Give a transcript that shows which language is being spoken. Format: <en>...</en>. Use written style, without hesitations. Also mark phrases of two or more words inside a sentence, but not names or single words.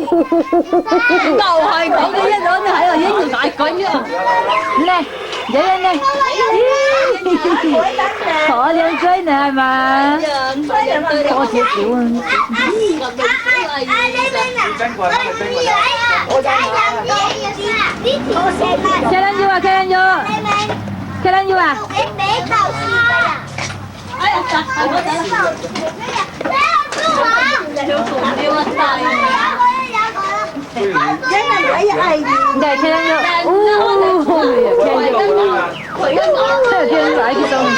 <yue>就係講嘅一樣，你喺度影住大鬼啊！嚟，嚟。可靚仔呢係嘛？多少少啊！</yue> <tl>Kailan yun ah? Kailan yun? Kailan yun ah?</tl> <yue>哎呀，我等下。你好傻啊！你好傻啊！就係聽咗，聽咗，真係聽晒啲聲。</yue>